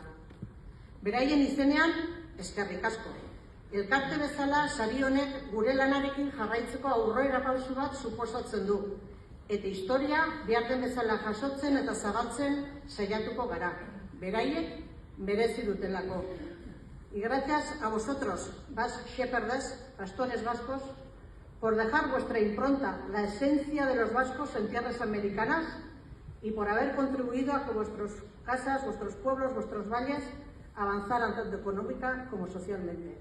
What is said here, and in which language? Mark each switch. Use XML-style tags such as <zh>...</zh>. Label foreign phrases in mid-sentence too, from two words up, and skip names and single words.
<eu>Beraien izenean, eskerrik asko. Elkarte bezala, sari honek gure lanarekin jarraitzeko aurrera pausu bat suposatzen du. Eta historia behar den bezala jasotzen eta zabaltzen saiatuko gara. Beraiek merezi dutelako.</eu> <es>Y gracias a vosotros,</es> <en>Basque Shepherds,</en> <es>pastores vascos, por dejar vuestra impronta, la esencia de los vascos en tierras americanas y por haber contribuido a que vuestras casas, vuestros pueblos, vuestros valles avanzaran tanto económica como socialmente.</es>